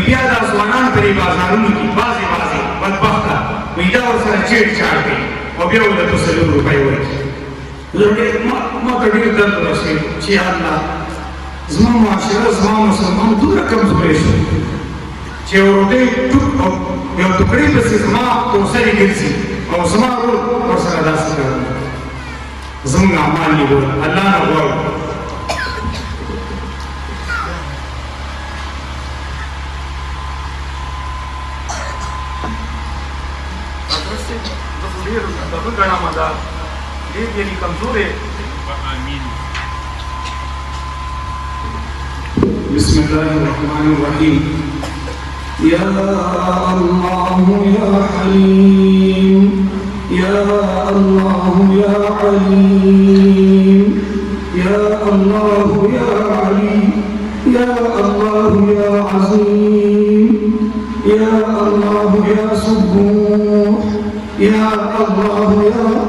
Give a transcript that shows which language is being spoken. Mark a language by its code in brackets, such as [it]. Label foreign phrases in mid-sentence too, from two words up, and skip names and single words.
[ps] بیا دا ځوانان په دې بازارونو کې بعضې بدبخته وایي دا ورسره [en] chit chat [ps] کوي او بیا ورته 4 روپۍ ورکړي ما ته ډېر درد ورسېد چې [ar] یا الله [ps] زما معاشره زما مسلمان دومره کمزوری شو چې یو روټۍ یو ټوکرې پسې زما توسرې ګرځي او زما ورور ورسره داسې کارونه زموږ اعمال یې ګوره الله نه غواړو [ur] یعنی کمزور ہے [ar] بسم الله الرحمن الرحيم يا الله يا حليم يا الله يا عليم يا الله يا عليم يا الله يا عظيم يا الله يا سبوح يا الله يا